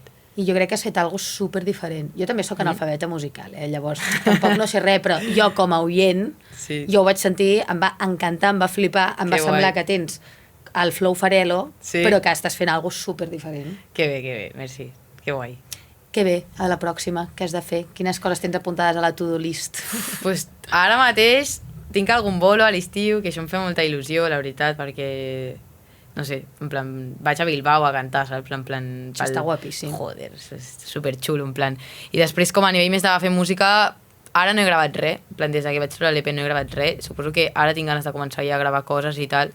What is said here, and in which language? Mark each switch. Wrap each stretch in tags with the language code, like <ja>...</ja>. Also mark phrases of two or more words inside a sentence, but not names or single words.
<ca>I jo crec que has fet alguna cosa super diferent. Jo també sóc analfabeta musical, llavors tampoc no sé res, però jo com a oient, jo ho vaig sentir, em va encantar, em va flipar, em va semblar que tens el flow Farelo, però que estàs fent alguna cosa super diferent. Que bé, merci, que guai. Que bé, a la pròxima, què has de fer? Quines coses tens apuntades a la</ca> <en>to-do list?</en> <ca>Pues ara mateix tinc algun bolo a l'estiu, que això em fa molta il·lusió, la veritat, perquè, no sé, en plan, vaig a Bilbao a cantar, saps? En plan... Està guapíssim. Joder, és superxulo, en plan. I després, com a nivell més de fer música, ara no he gravat res, en plan, des que vaig treure l'EP no he gravat res, suposo que ara tinc ganes de començar ja a gravar coses i tal.</ca>